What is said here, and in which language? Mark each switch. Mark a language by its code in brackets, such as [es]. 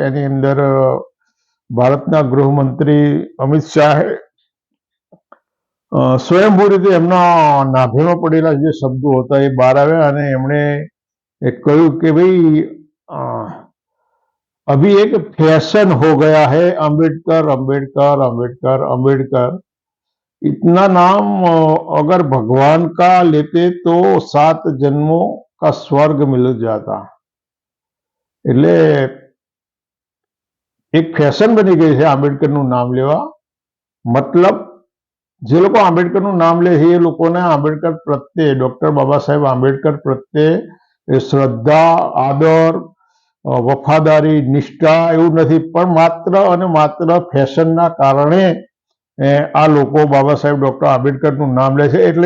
[gu] એની અંદર ભારતના ગૃહમંત્રી અમિત શાહે સ્વયંભૂ રીતે એમના નાભીમાં પડેલા જે શબ્દો હતા એ બહાર આવ્યા અને એમણે કહ્યું કે ભાઈ [hi] अभी एक फैशन हो गया है अंबेडकर अंबेडकर [gu] अंबेडकर अंबेडकर। [hi] इतना नाम अगर भगवान का लेते तो 7 जन्मों का स्वर्ग मिल जाता। [gu] એટલે એક ફેશન બની ગઈ છે આંબેડકરનું નામ લેવા। મતલબ જે લોકો આંબેડકરનું નામ લે છે એ લોકોને આંબેડકર પ્રત્યે, ડોક્ટર બાબા સાહેબ આંબેડકર પ્રત્યે શ્રદ્ધા, આદર, વફાદારી, નિષ્ઠા એવું નથી, પણ માત્ર અને માત્ર ફેશનના કારણે આ લોકો બાબા સાહેબ ડોક્ટર આંબેડકરનું નામ લે છે।